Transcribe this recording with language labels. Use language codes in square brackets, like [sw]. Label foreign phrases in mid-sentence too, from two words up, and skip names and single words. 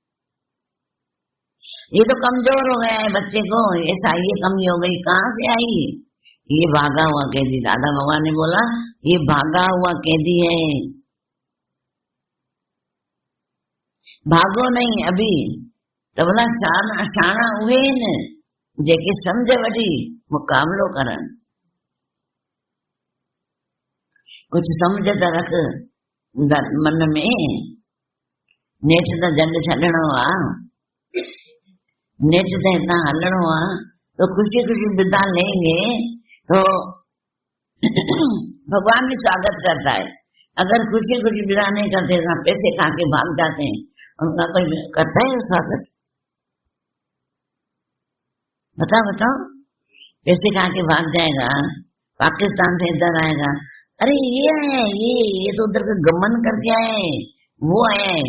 [hi] ये तो कमजोर हो गया है बच्चे को, ऐसा ये कमी हो गई। कहाँ से आई? ये भागा हुआ कैदी। दादा भगवान ने बोला ये भागा हुआ कैदी है। भागो नहीं अभी तो बोला शाना हुए न [sd] जेके समझ वठी मुकाबलो करन। [hi] कुछ समझ त रख मन में। [sd] नेठ त जंग छॾणो आ, नेठ त हितां हलणो आ, [hi] तो खुशी खुशी विदा लेंगे तो भगवान भी स्वागत करता है। अगर खुशी खुशी विदा नहीं करते, पैसे खा के भाग जाते हैं, उनका कोई करता है स्वागत? बताओ, पैसे खा के भाग जाएगा, पाकिस्तान से इधर आएगा, अरे ये है ये तो उधर का गमन करके आए, वो आया है।